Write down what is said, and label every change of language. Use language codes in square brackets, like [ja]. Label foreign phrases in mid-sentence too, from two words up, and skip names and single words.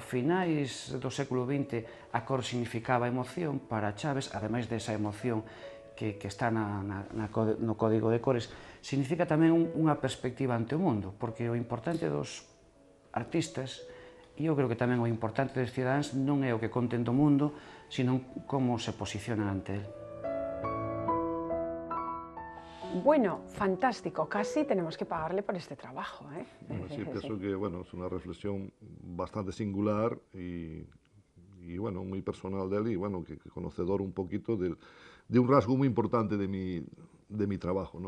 [gl] finais do século XX a cor significaba emoción, para Chaves, ademais desa emoción que está no código de cores, significa tamén unha perspectiva ante o mundo, porque o importante dos artistas, e eu creo que tamén o importante dos cidadáns non é o que conten do mundo, sino como se posicionan ante él. [es] Bueno, fantástico, casi tenemos que pagarle por este trabajo, ¿eh? Bueno, sí, pienso que bueno, es una reflexión bastante singular y bueno, muy personal de él y bueno, que conocedor un poquito de un rasgo muy importante de mi trabajo, ¿no?